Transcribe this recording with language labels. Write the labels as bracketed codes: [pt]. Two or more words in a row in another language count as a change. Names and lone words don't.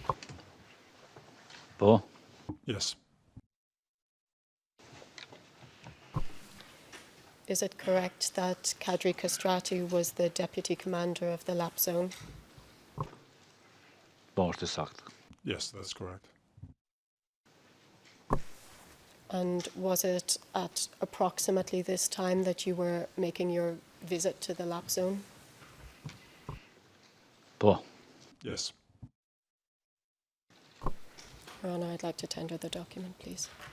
[sq] Po, [en] Yes, Is it correct that Kadri Kastrati was the deputy commander of the LAP zone? [sq] po është saktë. [en] yes, that's correct. And was it at approximately this time that you were making your visit to the LAP zone? [sq] Po, [en] Yes. Your Honour, I'd like to tender the document, please.